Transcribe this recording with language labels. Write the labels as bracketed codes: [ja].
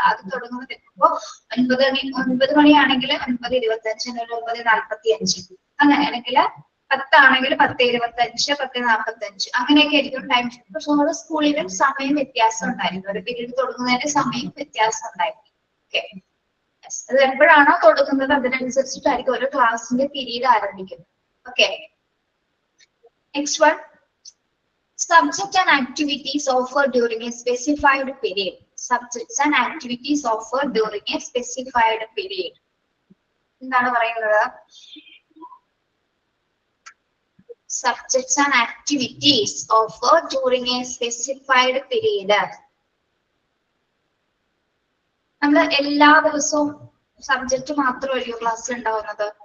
[ml] അത് തുടങ്ങുന്നത് ഇപ്പോ 9 മണിയാണെങ്കിൽ 9:25, 9:45 അങ്ങനെ, അല്ലെങ്കിൽ 10 ആണെങ്കിൽ 10:25, 10:45 അങ്ങനെയൊക്കെ ആയിരിക്കും ടൈം ഷെഡ്യൂൾ. പക്ഷെ ഓരോ സ്കൂളിലും സമയം വ്യത്യാസം ഉണ്ടായിരിക്കും, ഒരു പീരീഡ് തുടങ്ങുന്നതിന്റെ സമയം വ്യത്യാസം ഉണ്ടായിരിക്കും. ഓക്കെ, അത് എപ്പോഴാണോ തുടങ്ങുന്നത് അതിനനുസരിച്ചിട്ടായിരിക്കും ഓരോ ക്ലാസ്സിന്റെ പീരീഡ് ആരംഭിക്കുന്നത്. [en] Okay, next one. Subject and activities offered during a specified period. Subjects and activities offered during a specified period. [ml] എന്താണ് പറയുന്നത്? [en] Subjects and activities offered during a specified period. [ml] നമ്മൾ എല്ലാ ദിവസവും സബ്ജക്ട് മാത്രമല്ലയോ ക്ലാസ്സിൽ ഉണ്ടാവുന്നത്?